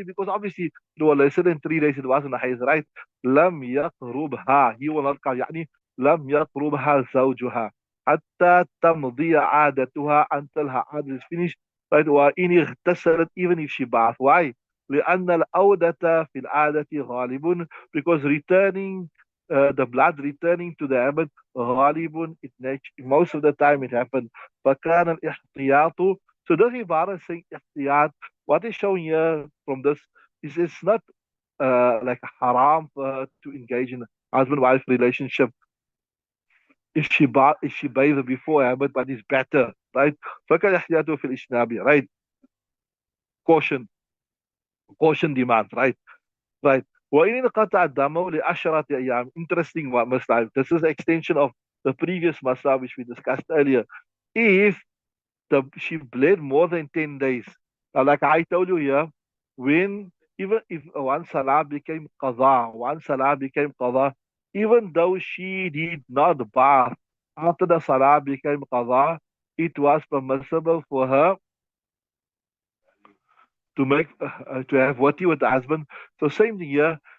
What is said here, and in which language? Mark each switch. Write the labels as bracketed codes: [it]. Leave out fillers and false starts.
[en] Because obviously it was lesser than 3 days. It wasn't a haze, right? [ar] لم يقربها, [en] he will not come, [ar] يعني لم يقربها زوجها حتى تمضي عادتها [en] until her عادة is finished, right? [ar] وإن اغتسلت, [en] even if she bath. Why? [ar] لأن العودة في العادة غالب, [en] because returning, the blood returning to the habit غالب, most of the time it happened. [ar] فكان الاحتياط, [en] so this عبارة is saying [ar] احتياط. [en] What is showing here from this is it's not like haram for her to engage in a husband-wife relationship if she bathes before, but it's better, right? [ar] فكان احتياطه في الإجنابي, right? [en] Caution, caution demands, right. [ar] وإن انقطع الدم لعشرة أيام. [en] Interesting one, Muslim. This is an extension of the previous masala which we discussed earlier. If she bled more than 10 days. Now, like I told you here, when even if one salah became qadha, even though she did not bath after the salah became qadha, it was permissible for her to make to have wati with the husband. So same thing here.